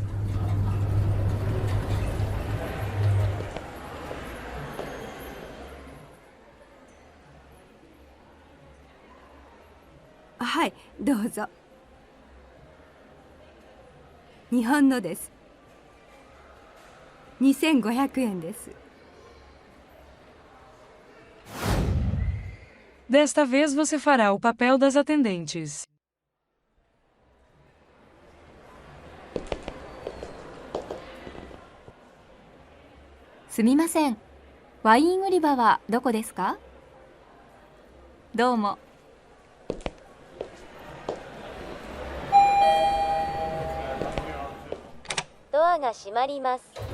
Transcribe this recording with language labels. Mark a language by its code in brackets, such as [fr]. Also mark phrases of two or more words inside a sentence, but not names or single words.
[ja] はい、どうぞ。日本のです。2500円です。 [pt] Desta vez você fará o papel das atendentes. [ja] すみません。ワイン売り場はどこですか？どうも。ドアが閉まります。